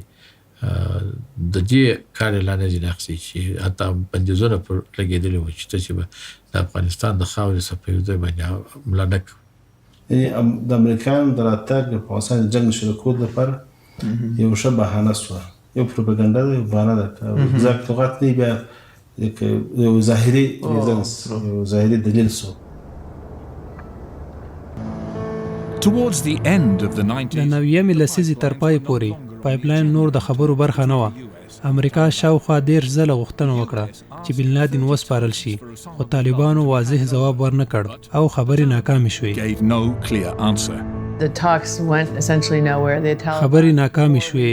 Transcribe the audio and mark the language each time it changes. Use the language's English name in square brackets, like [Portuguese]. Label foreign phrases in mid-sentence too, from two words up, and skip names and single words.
[Pashto] د دې کار اعلان یې نه اخیستي چې حتی بندیزونه پر لګېدلي وو چې تاسې به د افغانستان د خاورې څخه په یو ځای باندې ملا نه کوو. د امریکایانو د راتګ د افغانستان د جنګ شروع کولو لپاره یو ښه بهانه شوه. یو پروپاګاندا ده، یو بهانه ده. اگزاکت لغت نه، بیا یو ظاهري ریزنس، یو ظاهري دلیل شو. [English] Towards the end of the 90s, [Pashto] د 90مې لسیزې تر پای پورې پایپلاین نور د خبرو برخه نه وه. امریکا شاوخوا 10 ځله غوښتنه وکړه چې بن لادن وسپارل شي، خو طالبانو واضح ځواب ورنه کړ او خبرې ناکامې شوې. خبرې ناکامې شوې.